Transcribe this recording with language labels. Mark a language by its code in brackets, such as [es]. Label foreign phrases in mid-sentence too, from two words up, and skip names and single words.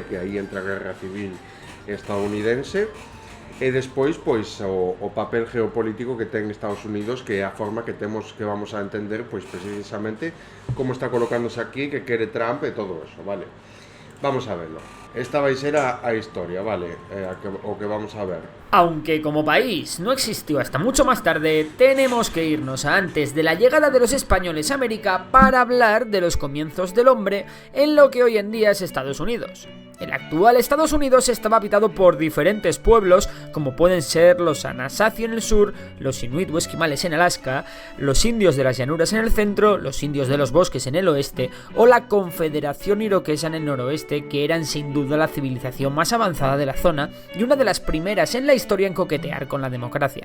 [gl] Que aí entra a Guerra Civil estadounidense, e despois, pois, o papel geopolítico que ten Estados Unidos, que é a forma que vamos a entender, pois, precisamente, como está colocándose aquí, que quere Trump e [es] todo eso, [gl] vale? [es] Vamos a verlo. [gl] Esta vai ser a historia, vale? O que vamos a ver. [es] Aunque como país no existió hasta mucho más tarde, tenemos que irnos a antes de la llegada de los españoles a América para hablar de los comienzos del hombre en lo que hoy en día es Estados Unidos. El actual Estados Unidos estaba habitado por diferentes pueblos, como pueden ser los Anasazi en el sur, los Inuit o esquimales en Alaska, los indios de las llanuras en el centro, los indios de los bosques en el oeste, o la Confederación Iroquesa en el noroeste, que eran sin duda la civilización más avanzada de la zona y una de las primeras en la historia en coquetear con la democracia.